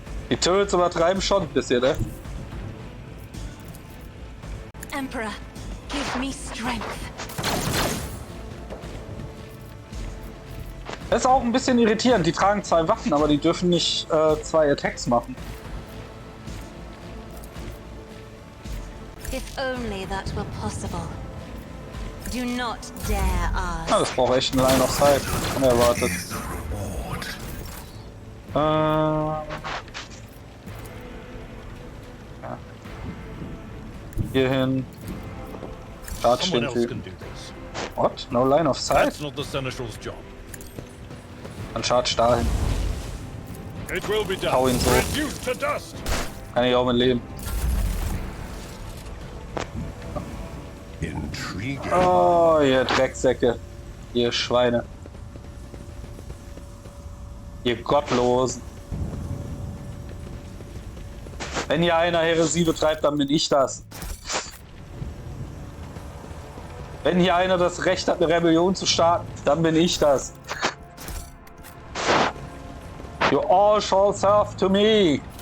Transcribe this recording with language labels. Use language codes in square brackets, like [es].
[de] Die Turrets übertreiben schon ein bisschen, ne? [en] Emperor, give me strength. [de] Das ist auch ein bisschen irritierend. Die tragen 2 Waffen, aber die dürfen nicht 2 Attacks machen. [en] If only that were possible. Do not dare ask. [de] Ja, das braucht echt eine Line of Sight. Unerwartet. [en] is the reward. [de] Ja. Hier hin. Charge [en] Someone [de] den [en] else [de] Typen. [en] can do this. What? No Line of Sight? That's not the Seneschal's job. [de] Dann charge dahin. [en] It will be done. [de] Hau ihn so. [en] Reduced to dust. [de] Kann ich auch mit leben. [en] Intriguing. [de] Oh, ihr Drecksäcke. Ihr Schweine. Ihr Gottlosen. Wenn hier einer Häresie betreibt, dann bin ich das. Wenn hier einer das Recht hat, eine Rebellion zu starten, dann bin ich das. [en] You all shall serve to me.